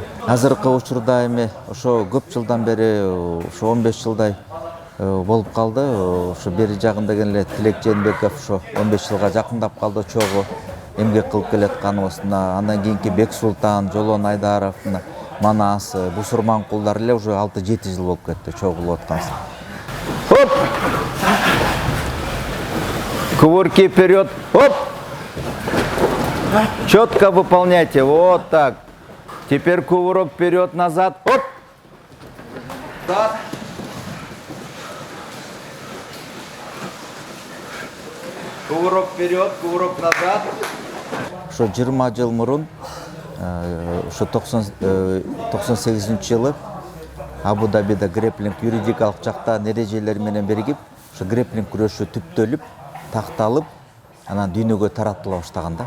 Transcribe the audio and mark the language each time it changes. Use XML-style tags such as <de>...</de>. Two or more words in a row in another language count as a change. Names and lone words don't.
<ky>Азыркы учурда эми ошо көп жылдан бери, ошо 15 жылдай болуп калды. Ошо бери жагында эле Тилек Жээнбеков ошо 15 жылга жакындап калды чогуу эмгек кылып келатканыбыз. Андан кийинки Бексултан, Жолон Айдаров, Манас, Бусурманкулдар эле уже 6-7 жыл болуп кетти чогулуп атканбыз.</ky> <ru>Хоп! Кувырки вперед, оп! Четко выполняйте, вот так. Теперь кувырок вперед, назад, оп! Так. Кувырок вперед, кувырок назад.</ru> <ky>Ошо 20 жыл мурун, ошо 98 жылы Абу-Дабида греплинг юридикалык жактан эрежелер менен биригип, ошо греплинг күрөшү түптөлүп, такталып, анан дүйнөгө таратыла баштаган да.</ky>